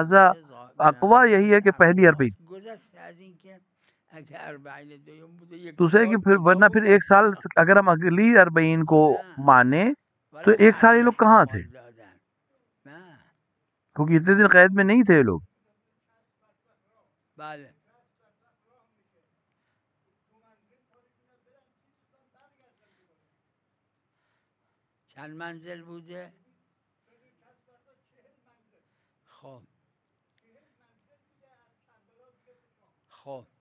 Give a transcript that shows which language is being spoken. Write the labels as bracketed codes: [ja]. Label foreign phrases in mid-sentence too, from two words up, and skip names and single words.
[ur] لہذا [fa] بوده به اقوا نظر [ur] یہی ہے [fa] میرسه [ur] کہ پہلی [fa] اقوا عربی است. گذشته از این که اگه اربعین دوم بوده یک [ur] دوسرے کہ سال پھر [fa] کجا [ur] ورنہ پھر [fa] بودن؟ [ur] ایک سال اگر ہم اگلی 40 کو [fa] نه [ur] مانے تو [fa] ولی [ur] ایک سال یہ لوگ کہاں تھے؟ [fa] احوال دادن. نه [ur] کیونکہ اتنے دن قید میں نہیں تھے یہ لوگ. [fa] بله چند منزل بوده؟ خب خب